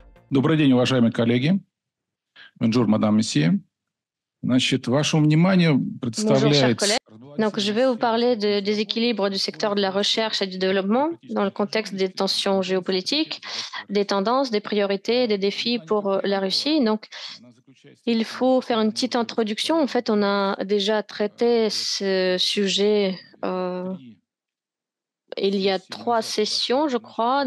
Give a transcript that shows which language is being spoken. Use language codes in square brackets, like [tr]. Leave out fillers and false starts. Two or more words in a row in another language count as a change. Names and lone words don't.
[ru] Добрый день, уважаемые коллеги. [fr] Bonjour, madame, monsieur. [ru] Значит, вашему вниманию [fr] Bonjour, chers [ru] представляется... [fr] collègues. Donc, je vais vous parler de déséquilibre du secteur de la recherche et du développement dans le contexte des tensions géopolitiques, des tendances, des priorités et des défis pour la Russie. Donc, il faut faire une petite introduction. En fait, on a déjà traité ce sujet il y a 3 sessions, je crois.